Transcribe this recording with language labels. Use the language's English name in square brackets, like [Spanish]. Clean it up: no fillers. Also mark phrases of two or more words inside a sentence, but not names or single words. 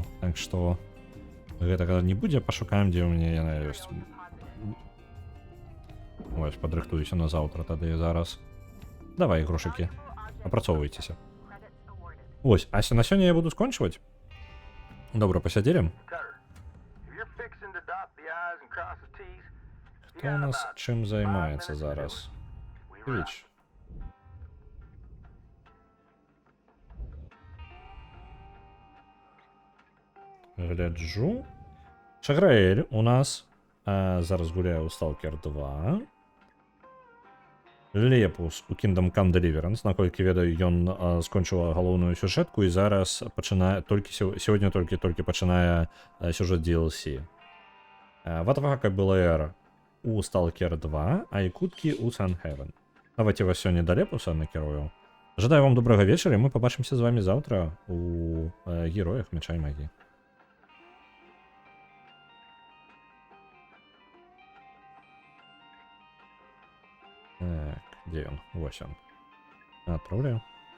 [Belarusian] Так што гэтага не будзе, пашукаем, дзе ў мяне яна ёсць. Вось, падрыхтуюся на заўтра тады зараз. Давай, грошыкі, апрацоўвайцеся. Вось, а на сёння я буду скончваць. Добра, пасядзелі. [English] Cutter, if you're fixing to dot the I's and cross the T's, you [Belarusian] Хто у [English] got [Belarusian] нас [English] about [Belarusian] чым [English] 5 [Belarusian] займаецца [English] minutes to do [Belarusian] зараз? [English] it. We rock. [Belarusian] Твіч. Гляджу. Шаграэль у нас зараз гуляе ў Stalker 2. Лепус у Kingdom Come Deliverance, наколькі ведаю, ён скончыў галоўную сюжэтку і зараз пачынае сёння толькі пачынае сюжэт DLC. Ватвака БЛР у Stalker 2, а Якуткі у Sun-Heaven. Давайте вас сёння да Лепуса накірую. Жадаю вам добрага вечара, і мы пабачымся з вами заўтра у героях мяча і магіі. Так, [Russian] где он? [Belarusian] Вось он. Отправляю.